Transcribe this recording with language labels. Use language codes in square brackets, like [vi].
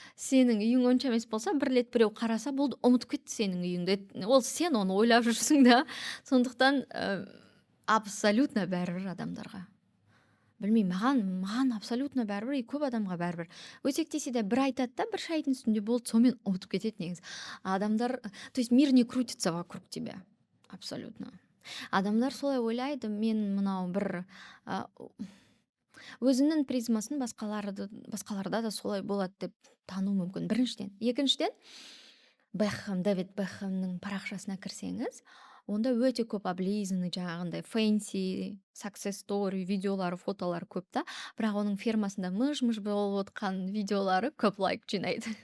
[kk] Сенің үйің онша емес болса, бір рет біреу қараса болды, ұмытып кетті сенің үйіңді. Ол сен оны ойлап жүрсің да. Сондықтан абсолютно бәрібір адамдарға. Білмеймін, маған абсолютно бәрібір, көп адамға бәрібір. Өсектесе де бір айтады да, бір шайдың үстінде болды, сонымен ұмытып кетеді негізі. [ru] Адамдар, то есть мир не крутится вокруг тебя. Абсолютно. [kk] Адамдар солай ойлайды, мен мынау бір өзінің призмасын басқаларда да солай болады деп тану мүмкін. Біріншіден. Екіншіден, Дэвид Бекхэмнің парақшасына кірсеңіз, онда өте көп облизаны, жаңағындай фэнси, success story, видеолары, фотолары көп та, бірақ оның фермасында мыж-мыж болып отқан видеолары көп лайк жинайды.